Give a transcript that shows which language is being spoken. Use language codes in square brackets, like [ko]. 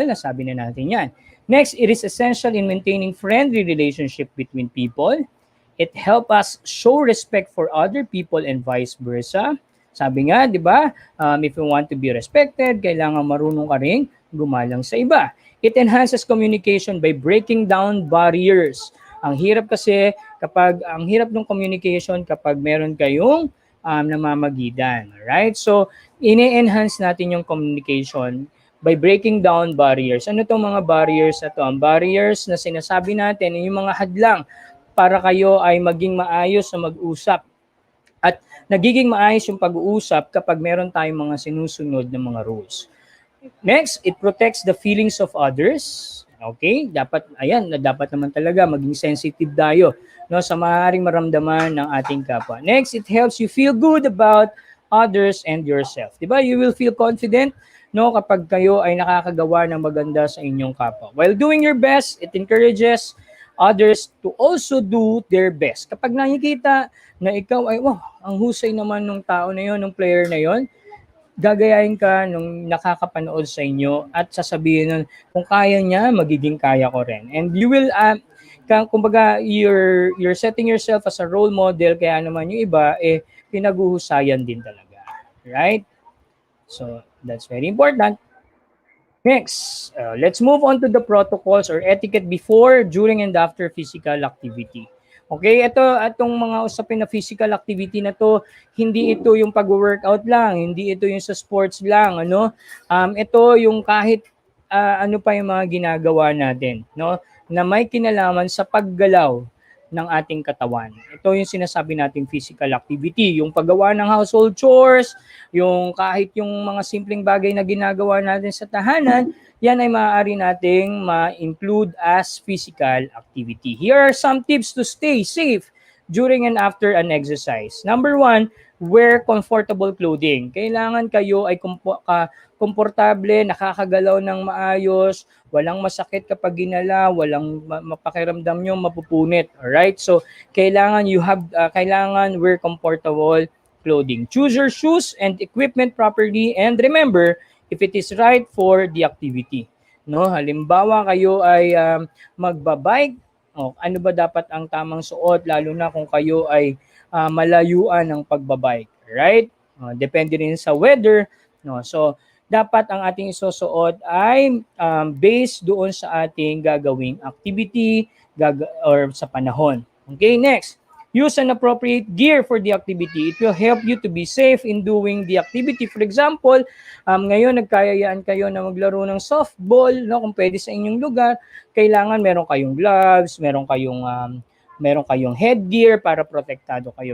[tl] Nasabi na natin yan. [en] Next, it is essential in maintaining friendly relationship between people. It helps us show respect for other people and vice versa. [tl] Sabi nga, di ba, [en] if you want to be respected, [tl] kailangan marunong ka rin gumalang sa iba. [en] It enhances communication by breaking down barriers. [tl] Ang hirap kasi ang hirap ng communication kapag meron kayong namamagitan. [en] Right? So, [tl] ine-enhance natin yung [en] communication by breaking down barriers. [tl] Ano itong mga barriers na ito? Ang barriers na sinasabi natin, yung mga hadlang para kayo ay maging maayos na mag-usap. At nagiging maayos yung pag-uusap kapag meron tayong mga sinusunod na mga rules. [en] Next, it protects the feelings of others. Okay? [tl] Dapat naman talaga maging sensitive tayo, no, sa maaaring maramdaman ng ating kapwa. [en] Next, it helps you feel good about others and yourself. [tl] Diba? [en] You will feel confident, [tl] no, kapag kayo ay nakakagawa ng maganda sa inyong kapwa. [en] While doing your best, it encourages others to also do their best. [tl] Kapag nakikita na ikaw ay, wow, ang husay naman ng tao na yon, ng player na yon, gagayahin ka nung nakakapanood sa inyo at sasabihin nun, kung kaya niya, magiging kaya ko rin. [en] And you will, kumbaga, you're setting yourself as a role model, [tl] kaya naman yung iba, pinaguhusayan din talaga. [en] Right? So, that's very important. Next, let's move on to the protocols or etiquette before, during, and after physical activity. [tl] Okay, itong mga usapin na physical activity na to, hindi ito yung pag-workout lang, hindi ito yung sa sports lang, ano? Ito yung kahit ano pa yung mga ginagawa natin, no? Na may kinalaman sa paggalaw ng ating katawan. Ito yung sinasabi nating physical activity, yung paggawa ng household chores, yung kahit yung mga simpleng bagay na ginagawa natin sa tahanan, yan ay maaari nating ma-include as physical activity. [en] Here are some tips to stay safe during and after an exercise. Number 1, wear comfortable clothing. [tl] Kailangan kayo ay komportable, nakakagalaw ng maayos, walang masakit kapag ginala, walang mapakiramdam nyo mapupunit. Alright? [en] So, [tl] kailangan kailangan [en] wear comfortable clothing. Choose your shoes and equipment properly, and remember if it is right for the activity. [tl] No, halimbawa kayo ay magbabike, ano ba dapat ang tamang suot lalo na kung kayo ay malayuan ng pagbabike, right? Depende rin sa weather, no. So dapat ang ating isusuot ay based doon sa ating gagawing activity or sa panahon. [en] Okay, next. Use an appropriate gear for the activity. It will help you to be safe in doing the activity. For example, [tl] ngayon nagkayayaan kayo na maglaro ng softball, no? Kung pwede sa inyong lugar, kailangan meron kayong gloves, meron kayong headgear para protektado kayo.